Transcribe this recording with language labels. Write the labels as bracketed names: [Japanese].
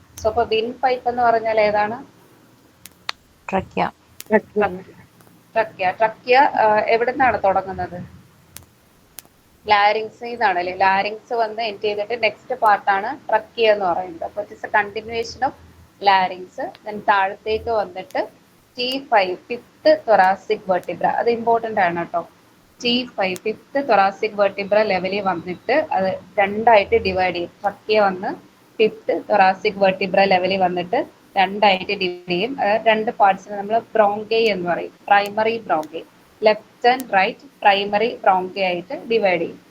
[Malayalam] So അപ്പൊ win pipe എന്ന് പറഞ്ഞാൽ ഏതാണ്? [English] Trachea. [Malayalam] ട്രക്കിയ എവിടെ നിന്നാണ് തുടങ്ങുന്നത്? ലാരിങ്സിൽ നിന്നാണ് അല്ലേ? ലാരിങ്സ് വന്ന് എൻഡ് ചെയ്തിട്ട് നെക്സ്റ്റ് പാർട്ടാണ് ട്രക്കിയ എന്ന് പറയുന്നത്. [English] അപ്പോൾ it's a continuation of larynx. Then [Malayalam] താഴത്തേക്ക് വന്നിട്ട് [English] T5 5th thoracic vertebra. [Malayalam] അത് ഇമ്പോർട്ടൻ്റ് ആണ് കേട്ടോ. T5 5th thoracic vertebra ലെവലിൽ വന്നിട്ട് അത് രണ്ടായിട്ട് ഡിവൈഡ് ചെയ്യും. ട്രക്കിയ വന്ന് 5th thoracic vertebra ലെവലിൽ വന്നിട്ട് രണ്ടായിട്ട് ഡിവൈഡ് ചെയ്യും. രണ്ട് പാർട്സിനെ നമ്മൾ ബ്രോങ്കൈ എന്ന് പറയും. Primary bronchi, left and right primary bronchi ആയിട്ട് ഡിവൈഡ് ചെയ്യും.